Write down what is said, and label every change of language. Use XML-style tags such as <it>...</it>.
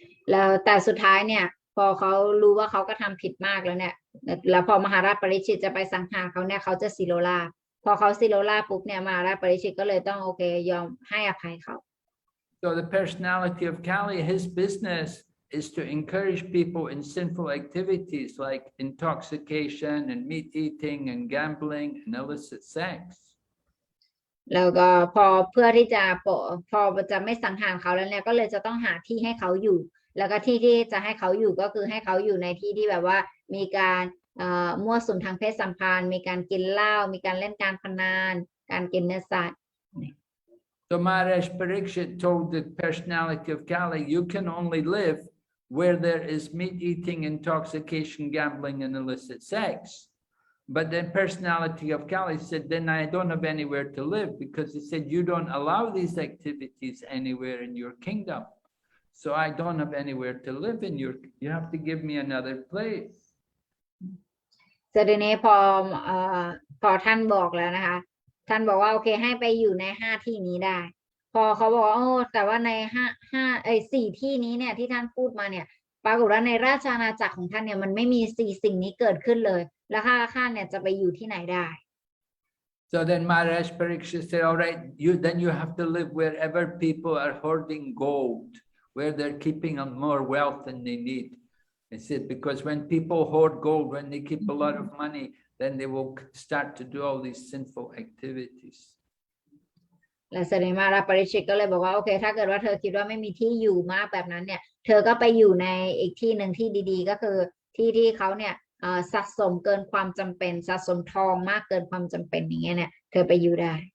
<th>แล้วแต่สุดท้ายเนี่ยพอเขารู้ว่าเขาก็ทำผิดมากแล้วเนี่ยแล้วพอมหาราชปริชิตจะไปสังหารเขาเนี่ยเขาจะสิโลราภพอเขาสิโลราภปุ๊บเนี่ยมหาราชปริชิตก็เลยต้องโอเคยอมให้อภัยเขา</th> <en>So the personality of Kali, his business is to encourage people in sinful activities like intoxication and meat eating and gambling and illicit sex.</en> <th>แล้วก็พอเพื่อที่จะพอจะไม่สังหารเขาแล้วเนี่ยก็เลยจะต้องหาที่ให้เขาอยู่แล้วก็ที่จะให้เขาอยู่ก็คือให้เขาอยู่ในที่ที่แบบว่ามีการมั่วสุมทางเพศสัมพันธ์มีการกินเหล้ามีการเล่นการพนันการกินเนื้อสัตว์</th> <en>So Maharaj Parikshit told the personality of Kali, you can only live where there is meat eating, intoxication, gambling, and illicit sex. But the personality of Kali said, then I don't have anywhere to live because he said, you don't allow these activities anywhere in your kingdom. So I don't have anywhere to live in you have to give me another place.</en> <th>แต่ทีนี้พอท่านบอกแล้วนะคะท่านบอกว่าโอเคให้ไปอยู่ใน5 ที่นี้ได้พอเขาบอกว่าโอ้แต่ว่าใน4 ที่นี้เนี่ยที่ท่านพูดมาเนี่ยปรากฏว่าในราชอาณาจักรของท่านเนี่ยมันไม่มี4 สิ่งนี้เกิดขึ้นเลยแล้วข้าเนี่ยจะไปอยู่ที่ไหนได้</th> <en>So then Maharaj Parikshit said, all right, then you have to live wherever people are hoarding gold, where they're keeping more wealth than they need. He said, because when people hoard gold, when they keep a lot of money, then they will start to do all these sinful activities.</en> <th>แล้วเสด็จมาราปริชิตก็เลยบอกว่าโอเคถ้าเกิดว่าเธอคิดว่าไม่มีที่อยู่มากแบบนั้นเนี่ยเธอก็ไปอยู่ในอีกที่หนึ่งที่ดีๆ ก็คือที่เขาเนี่ยสะสมเกินความจำเป็นสะสมทองมากเกินความจำเป็นอย่างเงี้ยเนี่ยเธอไปอยู่ได้</th>